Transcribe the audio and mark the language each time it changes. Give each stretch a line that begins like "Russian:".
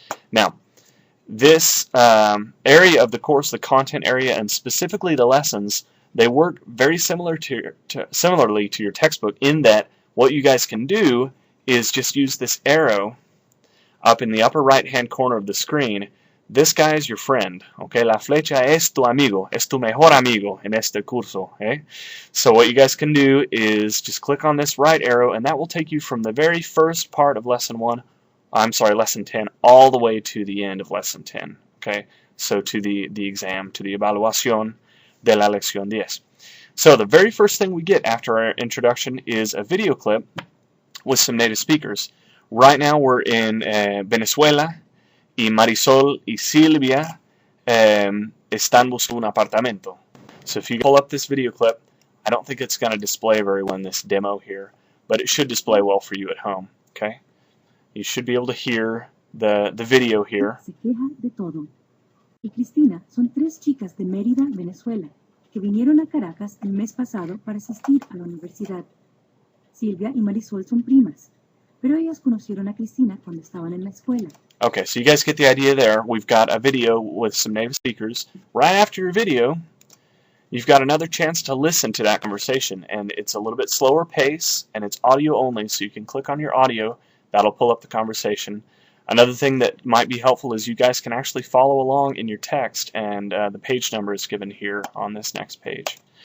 English: Now, this area of the course, the content area, and specifically the lessons, they work very similarly to your textbook in that what you guys can do is just use this arrow up in the upper right-hand corner of the screen. This guy is your friend, okay?
Spanish: La flecha es tu amigo, es tu mejor amigo en este curso, okay?
English: So what you guys can do is just click on this right arrow, and that will take you from the very first part of lesson 10, all the way to the end of lesson 10, okay? So to the exam, to the
Spanish: evaluación de la lección 10.
English: So the very first thing we get after our introduction is a video clip with some native speakers. Right now we're in Venezuela,
Spanish: y Marisol y Silvia están buscando un apartamento.
English: So if you pull up this video clip, I don't think it's going to display very well in this demo here, but it should display well for you at home. Okay, you should be able to hear the video here.
Spanish: Se queja de todo. Y Cristina son tres chicas de Mérida, Venezuela, que vinieron a Caracas el mes pasado para asistir a la universidad. Silvia y Marisol son primas, pero ellas conocieron a Cristina cuando estaban en la escuela.
English: Okay, so you guys get the idea there. We've got a video with some native speakers. Right after your video, you've got another chance to listen to that conversation, and it's a little bit slower pace, and it's audio only, so you can click on your audio. That'll pull up the conversation. Another thing that might be helpful is you guys can actually follow along in your text, and the page number is given here on this next page.